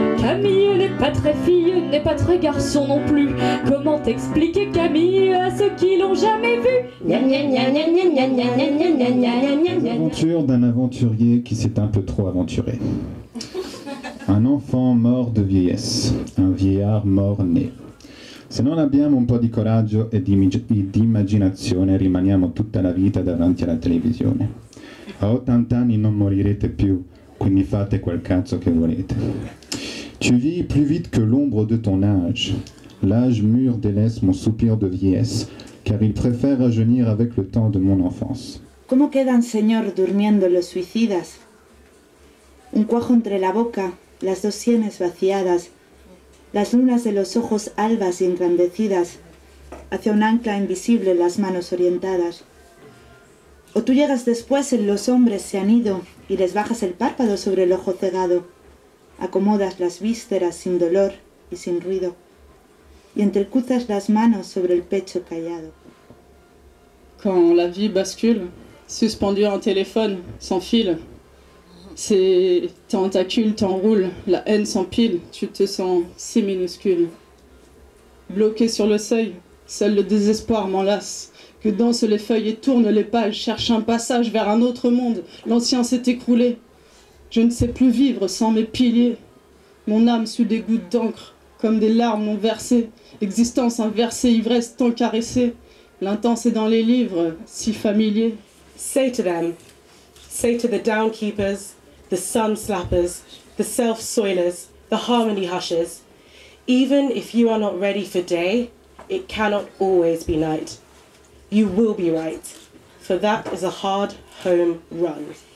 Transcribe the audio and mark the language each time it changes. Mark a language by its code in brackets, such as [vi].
[fr] Camille n'est pas très fille, n'est pas très garçon non plus. Comment t'expliquer Camille à ceux qui l'ont jamais vue? L'aventure d'un aventurier qui s'est un peu trop aventuré. Un enfant mort de vieillesse, un vieillard mort-né. [it] Se non abbiamo un po' di coraggio e di immaginazione rimaniamo tutta la vita davanti alla televisione. A 80 anni non morirete più, quindi fate quel cazzo che volete. [fr] Tu vis plus vite que l'ombre de ton âge. L'âge mûr délaisse mon soupir de vieillesse, car il préfère rajeunir avec le temps de mon enfance. [es] ¿Cómo quedan, señor, durmiendo los suicidas? Un cuajo entre la boca, las dos sienes vaciadas, las lunas de los ojos albas y engrandecidas, hacia un ancla invisible las manos orientadas. O tú llegas después y los hombres se han ido y les bajas el párpado sobre el ojo cegado, acomodas las vísceras sin dolor y sin ruido, y entrecruzas las manos sobre el pecho callado. [fr] Quand la vie bascule, suspendu à un téléphone, sans fil, ces tentacules t'enroulent, la haine s'empile, tu te sens si minuscule. Bloqué sur le seuil, seul le désespoir m'enlace, que dansent les feuilles et tournent les pages, cherche un passage vers un autre monde, l'ancien s'est écroulé. Je ne sais plus vivre sans mes piliers, mon âme sous des gouttes d'encre, comme des larmes non versées, existence inversée, ivresse tant caressée, l'intense est dans les livres, si familier. [en] Say to them, say to the downkeepers, the sun slappers, the self-soilers, the harmony hushers, even if you are not ready for day, it cannot always be night. You will be right, for that is a hard home run.